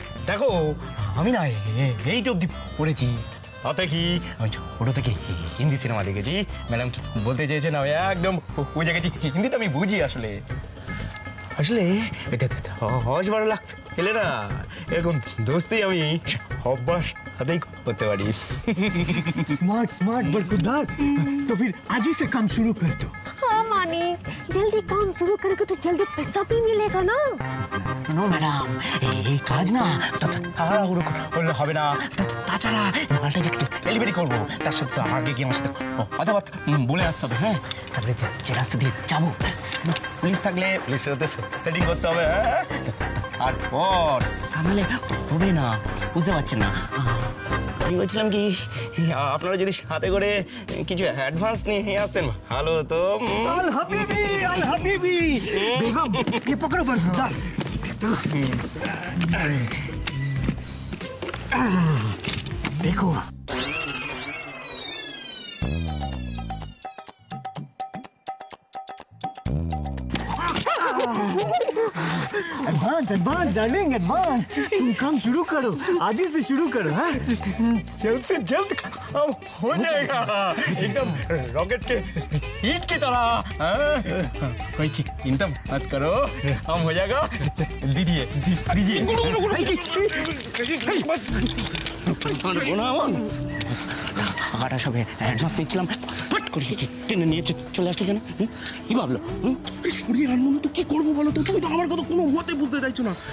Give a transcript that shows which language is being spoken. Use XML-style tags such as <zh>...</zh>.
<bn>দেখো আমি না এইট অব্দি পড়েছি, তাতে কি আমি ছোটো থেকে হিন্দি সিনেমা দেখেছি। ম্যাডাম কি বলতে চেয়েছে না একদম বুঝে গেছি, হিন্দিটা আমি বুঝি। আসলে আসলে 10-12 লাখ এলে না এরকম দোস্তি আমি সবার সাথেই করতে পারি।</bn> <hi>Smart smart बरकुदार। तो फिर आज ही से काम शुरू कर दो। हाँ मानिक, जल्दी काम शुरू करोगे तो जल्दी पैसा भी मिलेगा ना।</hi> <bn>নো ম্যাডাম, এই কাজ না তাড়াহুড়ো করলে হবে না। তাছাড়া মালটা যে ডেলিভারি করবো তার সাথে তো আগে গিয়ে আমার সাথে কথাবার্তা বলে আসতে হবে। হ্যাঁ, তারপরে যে রাস্তা দিয়ে যাবো পুলিশ থাকলে পুলিশের সাথে সেটিং করতে হবে। হ্যাঁ, তারপর তাহলে হবে না, বুঝতে পারছেন না। আমি বলছিলাম কি, আপনারা যদি সাথে করে কিছু অ্যাডভান্স নিয়ে আসতেন ভালো হতো।</bn> <hi>अल हबीबी बेगम ये पकड़ो बरकुदार। देखो एडवांस एडवांस डार्लिंग एडवांस। तुम काम शुरू करो, आज ही से शुरू करो। हाँ जल्द से जल्द काम हो जाएगा, एकदम रॉकेट के स्पीड की तरह। कोई चिंता मत करो, काम हो जाएगा। दीजिए दीजिए</hi> <bn>টাকাটা সবে অ্যাডভান্স দিচ্ছিলাম, ফট করে টেনে নিয়ে চলে আসলো কেন? কি ভাবলো? সরিয়ে আনবো না তো কি করবো বলো তো? তুমি তো আমার কথা কোনো মতে বুঝতে চাইছো না।</bn>